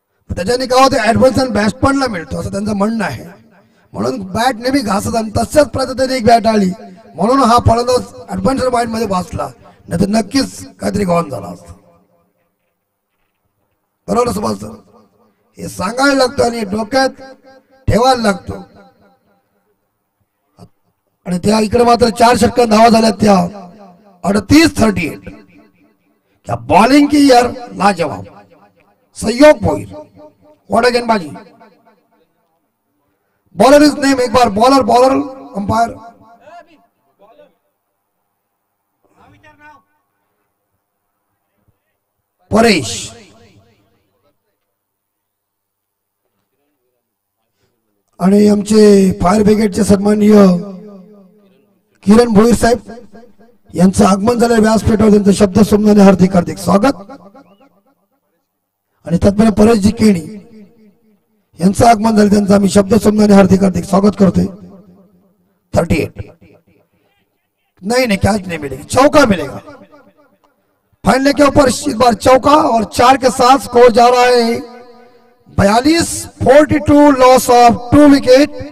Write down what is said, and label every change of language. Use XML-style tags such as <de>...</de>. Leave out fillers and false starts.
<mr>त्याच्याने काय होते, ऍडव्हान्स बॅट्समॅनला मिळतो असं त्यांचं म्हणणं आहे। म्हणून बॅट नेहमी घासत, आणि तशाच पद्धतीने एक बॅट आली म्हणून हा फलंदाज ऍडव्हान्स माइंड मध्ये बसला, नाही तर नक्कीच काहीतरी गॉन झाला असतं। बरोबर सुभाष सर, हे सांगायला लागतं आणि डोक्यात ठेवायला लागतो। आणि त्या इकडे मात्र 4 षटकां धावा झाल्या त्या 38-38।</mr> <hi>क्या बॉलिंग की यार लाजवाब, सहयोग भोईर, व्हाट अ गेंदबाजी। बॉलर इज नेम, एक बार बॉलर बॉलर अंपायर परेश।</hi> <mr>आणि आमचे फायर ब्रिगेडचे सन्माननीय किरण भोईर साहेब यांचं आगमन झालं व्यासपीठावर, त्यांचं शब्द समजाने हार्दिक हार्दिक स्वागत। आणि तत्पर परेशजी केणी यांचं आगमन झालं, त्यांचं आम्ही शब्द समजाने हार्दिक हार्दिक स्वागत करते।</mr> <hi>38 नहीं नहीं, कैच नहीं मिलेगी, चौका मिलेगा। फाइनल के ऊपर इस बार चौका और 4 के साथ स्कोर जा रहा है 42-42, लॉस ऑफ 2 विकेट।</hi>